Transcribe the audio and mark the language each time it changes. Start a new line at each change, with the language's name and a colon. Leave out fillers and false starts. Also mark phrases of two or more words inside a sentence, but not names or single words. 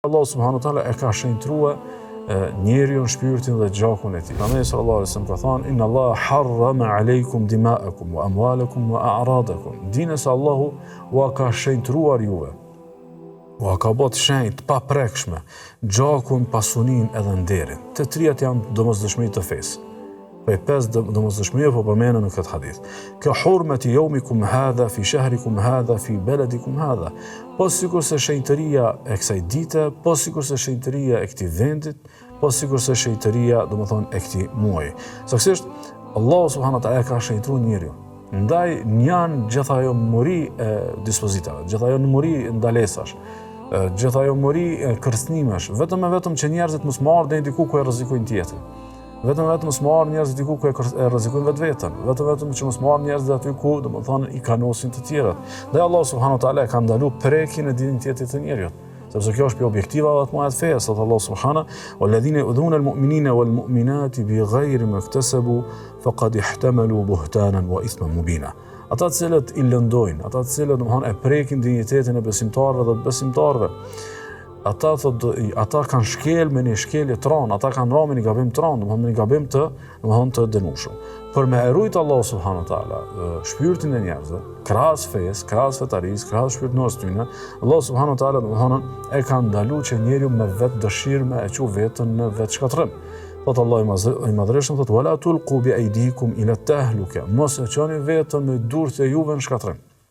Albanian: Allah
Arabic: سبحانه وتعالى
Albanian: e ka shenjtruar njeriu, shpirtin dhe gjakun e tij. Pejgamberi
Arabic: صلى الله عليه وسلم
Albanian: ka thënë:
Arabic: "إن الله حرم عليكم دماءكم وأموالكم وأعراضكم."
Albanian: Dini se Allahu u ka shenjtruar juve. U ka bërë shenjt pa prekshme gjakun, pasuninë edhe nderin. Të trijat janë domosdoshmëri të fesë. Për 5 domosdoshmëri po përmenden në këtë hadith.
Arabic: كحرمة يومكم هذا في شهركم هذا في بلدكم هذا.
Albanian: Po sikur se shenjtëria e kësaj dite, po sikur se shenjtëria e këtij vendit, po sikur se shenjtëria, domethënë, e këtij muaji. Saktësisht Allahu
Arabic: سبحانه وتعالى
Albanian: ka shenjtruar njeriu. Ndaj janë gjithë ajo muri e dispozitave, gjithë ajo muri ndalesash, gjithë ajo muri kërcënimesh, vetëm e vetëm që njerëzit mos marrin deri diku ku e rrezikojnë tjetrin. Vetëm mos marrin njerëzit diku ku e rrezikojnë vetveten, vetëm që mos marrin njerëzit aty ku, domethënë, i kanosin të tjerët. Dhe Allah
Arabic: سبحانه وتعالى
Albanian: ka ndaluar prekjen e dinjitetit të njerëzit. Sepse kjo është për objektivave të mëdha të fesë, thot Allah subhanahu:
Arabic: "والذين يؤذون المؤمنين والمؤمنات بغير ما اكتسبوا فقد احتملوا بهتانا وإثما مبينا."
Albanian: Ata të cilët i lëndojnë, ata të cilët domethënë e prekin dinjitetin e besimtarëve dhe besimtarëve, ata kanë shkel me një shkelje të rëndë, ata kanë rënë me një gabim të rëndë, domethënë me një gabim të dënueshëm. Për me erujt Allah
Arabic: سبحانه وتعالى
Albanian: shpirtin e njerëzve, krahas fesë, krahas fetarisë, krahas shpirtënorës tyne, Allah
Arabic: سبحانه وتعالى
Albanian: domethënë e ka ndaluar që njeriu me vetë dëshirë me e çu veten në vetë shkatërrim. Thot Allah i madhreshëm, thot:
Arabic: "ولا تلقوا بأيديكم إلى التهلكة."
Albanian: Mos e çoni veten me durrët e juve në shkatërrim.